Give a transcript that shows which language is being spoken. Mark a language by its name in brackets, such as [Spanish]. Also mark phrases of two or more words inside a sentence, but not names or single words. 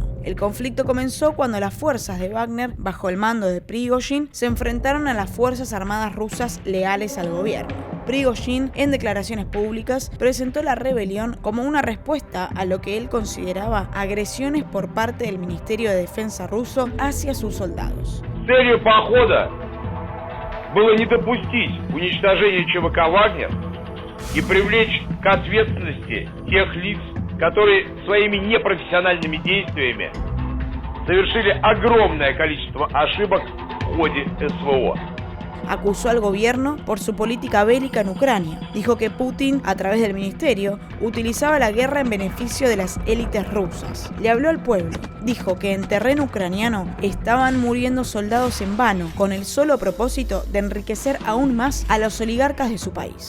[Spanish] El conflicto comenzó cuando las fuerzas de Wagner, bajo el mando de Prigozhin, se enfrentaron a las fuerzas armadas rusas leales al gobierno. Prigozhin, en declaraciones públicas, presentó la rebelión como una respuesta a lo que él consideraba agresiones por parte del Ministerio de Defensa ruso hacia sus soldados. [Russian] Целью похода было не допустить уничтожения ЧВК «Вагнер» и привлечь к ответственности тех лиц, которые своими непрофессиональными действиями совершили огромное количество ошибок в ходе СВО. [Spanish] Acusó al gobierno por su política bélica en Ucrania. Dijo que Putin, a través del ministerio, utilizaba la guerra en beneficio de las élites rusas. Le habló al pueblo. Dijo que en terreno ucraniano estaban muriendo soldados en vano, con el solo propósito de enriquecer aún más a los oligarcas de su país.